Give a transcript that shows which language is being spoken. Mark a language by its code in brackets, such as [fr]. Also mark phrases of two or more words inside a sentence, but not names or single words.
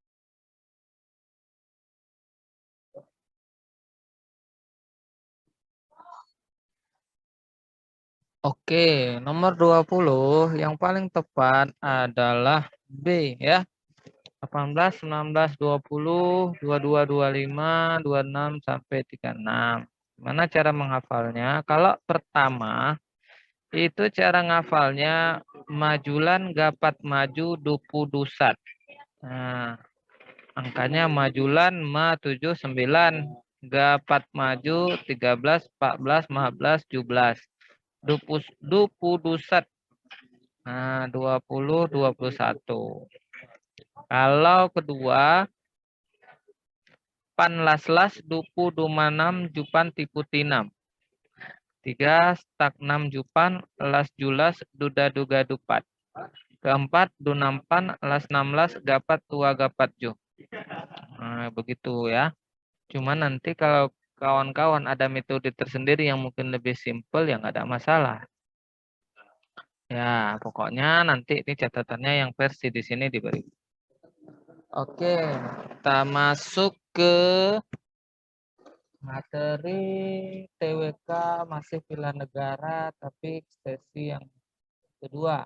[id] Oke, nomor 20 yang paling tepat adalah B ya. 18, 19, 20, 22, 25, 26 sampai 36. Gimana cara menghafalnya? Kalau pertama itu cara ngafalnya majulan gapat maju dupu dusat. Nah, angkanya majulan ma 7 9, gapat maju 13 14 15 17. Dupu dusat. Nah, 20 21. Kalau kedua pan las-las dupu dumanam jupan tipu tinam. 3 stak 6 jupan las julas duda duga dupat. Keempat dunampan las 16 gapat tua gapat ju. Nah, begitu ya. Cuma nanti kalau kawan-kawan ada metode tersendiri yang mungkin lebih simpel ya nggak ada masalah. Ya, pokoknya nanti ini catatannya yang versi di sini diberi. Oke, kita masuk ke materi TWK masih pilihan negara tapi sesi yang kedua.